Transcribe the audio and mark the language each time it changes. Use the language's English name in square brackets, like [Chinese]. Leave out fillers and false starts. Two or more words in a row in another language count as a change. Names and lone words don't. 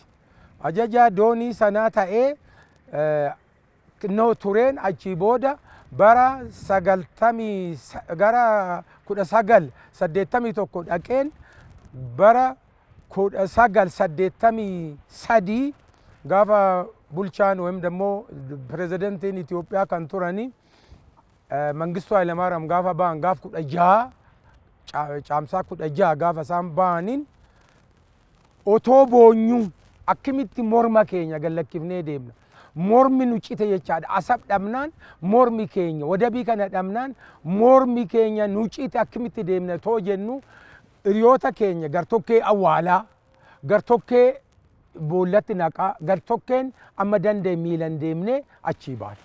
[Oromo] Ajajaa doonii sanaa ta'ee tureen achii booda bara 1981 dhaqeen bara 1983 gaafa bulchaan [Amharic] ወይም ደግሞ [Oromo] ፕሬዝዳንtiin Itoophiyaa kan turani Mangistuu Hayilamaariyaam gaafa ba'an gaaf 16 caamsaa 16 gaafa isaan ba'aniin otoo boonyuu akkamitti morma keenya gallakkifnee deemna. Mormi nu cite jechaadha. Asab dhabnaan mormi keenya wadabii kana dhabnaan mormi keenya nu cite akkamitti deemna too jennu hiriyoota keenya gartokkee awwaalaa gartokkee boollatti naqaa gartokkeen amma danda'e miilan deemnee achii baane.